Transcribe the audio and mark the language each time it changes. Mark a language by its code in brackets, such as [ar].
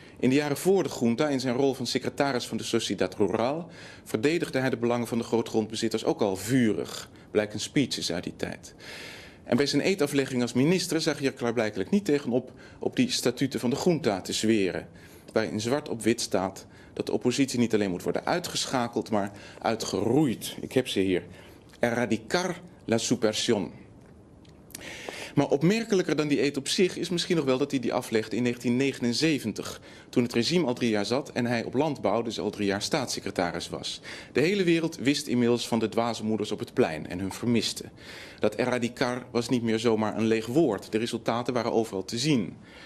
[nl] In de jaren voor de junta, in zijn rol van secretaris van de Sociedad Rural, verdedigde hij de belangen van de grootgrondbezitters ook al vurig. Blijken speeches uit die tijd. En bij zijn eedaflegging als minister zag hij er klaarblijkelijk niet tegenop op die statuten van de junta te zweren, waarin zwart op wit staat dat de oppositie niet alleen moet worden uitgeschakeld, maar uitgeroeid. Ik heb ze hier. [es] Erradicar la subversión. [nl] Maar opmerkelijker dan die eed op zich is misschien nog wel dat hij die aflegde in 1979, toen het regime al 3 jaar zat en hij op landbouw dus al 3 jaar staatssecretaris was. De hele wereld wist inmiddels van de dwaze moeders op het plein en hun vermisten. Dat erradicar was niet meer zomaar een leeg woord, de resultaten waren overal te zien.